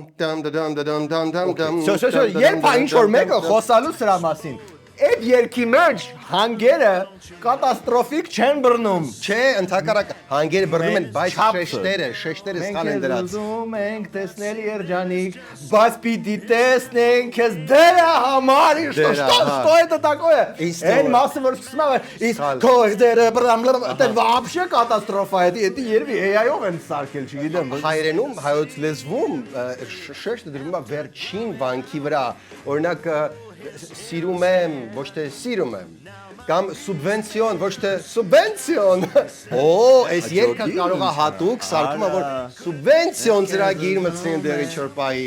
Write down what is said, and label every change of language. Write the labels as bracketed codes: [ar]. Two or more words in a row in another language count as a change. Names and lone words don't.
[hy] Շո, երբ է ինչ որ մեկը խոսալու սրա մասին։ այդ երկի մեջ հանգերը կատաստրոֆիկ չեն բռնում։ Չէ, ընդհակառակ հանգերը բռնում են, բայց շեշտերը սխալ են դրած։ Ուզում ենք տեսնել երջանիկ, բայց պիտի տեսնենք քեզ դրա համար, [ru] что это такое? [hy] Այն մասը որ սկսում է, իսկ քո դերը դա вообще կատաստրոֆա է, դա երևի AI-ով են սարքել, չգիտեմ։ Հայերենում, հայոց լեզվում շեշտը դրվում է վերջին վանքի վրա։ Օրինակ սիրում եմ, ոչ թե սիրում եմ, կամ սուբվենցիոն, ոչ թե սուբվենցիոն։ Օ, այս երկը կարող է հատուկ սարքում, որ սուբվենցիոն ծրագիր մտցնեն դեղի չորպայի,